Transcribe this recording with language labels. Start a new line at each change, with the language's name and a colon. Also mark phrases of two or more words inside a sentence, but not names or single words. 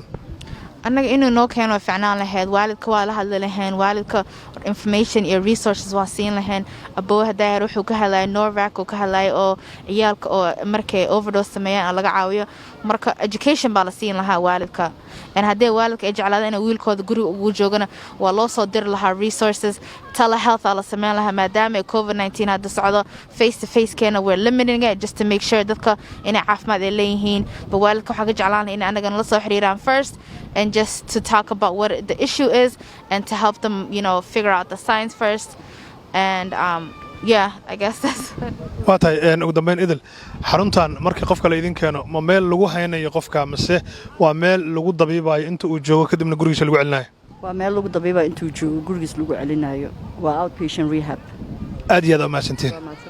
Somali: annaga inuu noo keeno fiicnaan lahayd waalidka waa la hadli lahayn waalidka information iyo resources waa siin lahayn aboo hadaa wuxuu ka hadlaya Norvac oo ka hadlaya oo ciyaalka oo markay overdose sameeyaan laga caawiyo marka education baa la siin lahaa waalidka haddii waalidka ay jeclaadaan in wiilkooda guriga ugu joogana waa loo soo diri lahaa
English: resources telehealth
Somali: la sameyn lahaa maadaama COVID-19 hadda socdo
English: face to face
Somali: keena
English: we're limiting it just to make sure
Somali: dadka inay caafimaad ay leeyihiin ba waalidka waxaa ka jeclaan lahaa in anagana la soo xiriiraan
English: first and just to talk about what the issue is and to help them figure out the science first and yeah I guess that's
Somali: waa tahay ugu dambeyn idil xaruntan markii qofka la idin keeno ma meel lagu haynayo qofka mise waa meel lagu dabiibayo inta uu joogo kadibna gurigiisa lagu celinayo waa meel lagu dabiibayo inta uu joogo gurigiisa lagu celinayo waa
English: outpatient rehab
Somali: aad iyo aad u mahadsantiin